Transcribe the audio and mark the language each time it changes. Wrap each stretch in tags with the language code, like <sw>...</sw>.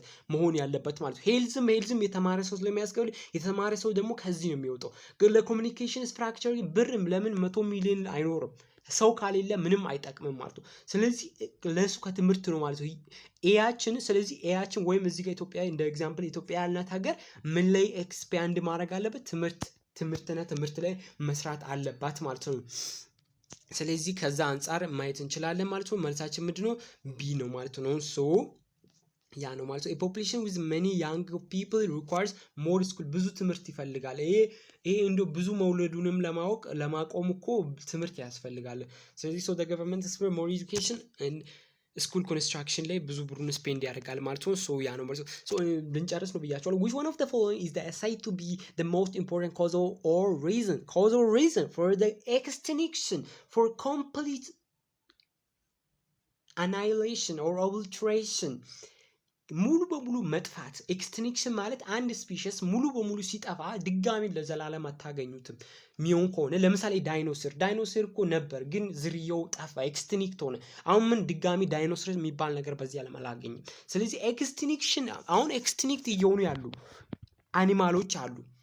<am>መሆን ያለበት ማለት ነው። ሄልዝም የተማረ ሰው ስለሚያስገብል የተማረ ሰው ደግሞ ከዚህ ነው የሚወጣው። ግን ለኮሚኒኬሽን ስትራክቸር ብርም ለምን 100 ሚሊዮን አይኖርም ሰው ካሌለ ምንም አይጠቅምም ማለት ነው። ስለዚህ ለሱ ከትምህርት ነው ማለት ነው ኤያችን። ስለዚህ ኤያችን ወይም እዚህ ጋር ኢትዮጵያ እንደ ኤግዛምፕል ኢትዮጵያ ያልናት ሀገር ምን ላይ ኤክስፓንድ ማድረግ አለበት? ትምህርት ላይ መስራት አለባት ማለት ነው። ስለዚህ ከዛ አንፃር ማየት እንችላለን ማለት ነው። መልሳችን ምንድነው? ቢ ነው ማለት ነው። ሶ ያ ነው ማለት ነው።</am> <en>population with many young people requires more school</en> <am>ብዙ ትምህርት ይፈልጋል። ይሄ እንደው ብዙ መውለዱንም ለማቆም እኮ ትምህርት ያስፈልጋል። ስለዚህ</am> <en>so the government is for more education and school construction</en> <am>ላይ ብዙ ብሩን ስፔንድ ያደርጋል ማለት ነው። ሶ ያ ነው ማለት ነው። ሶ ልንጨርስ ነው ብያቸዋለሁ።</am> <en>which one of the following is the said to be the most important causal reason for the extinction for complete annihilation or obliteration?</en> <am>ሙሉ በሙሉ መጥፋት ኤክስቲንክሽን ማለት አንድ ስፒሽስ ሙሉ በሙሉ ሲጠፋ ድጋሚ ለዘላለም አታገኙትም ሚሆን ከሆነ ለምሳሌ ዳይኖሰር እኮ ነበር ግን ዝርያው ጠፋ ኤክስቲንክት ሆነ። አሁን ምን ድጋሚ ዳይኖሰር የሚባል ነገር በዚህ ዓለም አላገኝም። ስለዚህ ኤክስቲንክሽን አሁን ኤክስቲንክት እየሆኑ ያሉ አኒማሎች አሉ።</am>